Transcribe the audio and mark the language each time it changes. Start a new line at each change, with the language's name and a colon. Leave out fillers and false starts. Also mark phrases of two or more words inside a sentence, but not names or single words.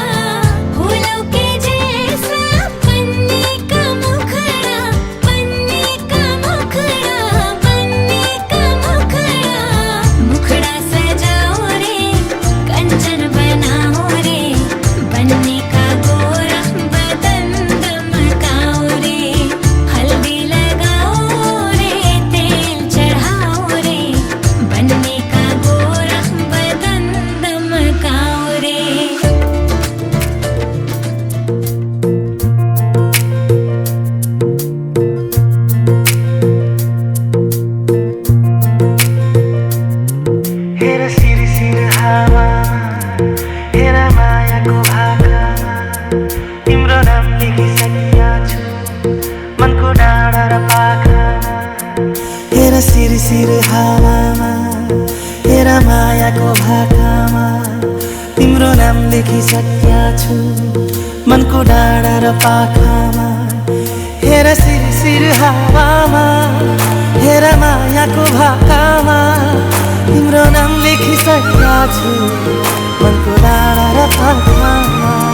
Hindi: फूलों के जैसा पन्नी का मुखड़ा पन्नी का मुखड़ा पन्नी का मुखड़ा मुखड़ा सजाओ रे कंचन बनाओ रे बन्नी का गोरा बदन दमकाओ रे हल्दी लगाओ रे तेल चढ़ाओ रे बन्नी का गोरा बदन दमकाओ रे
Nepali: हेर सिर सिर हावा हेर मायाको भाकामा तिम्रो नाम लेखिसकेका छु मनको डाँडा र पाखामा हेर सिर सिर हावामा हेर मायाको भाकामा तिम्रो नाम लेखिसकेका छु मनको डाँडा र पाखामा हेर सिर सिर हावामा हेर मायाको भाकामा तिम्रो नाम लेखिसकेका छु मनको डाँडा र पाखामा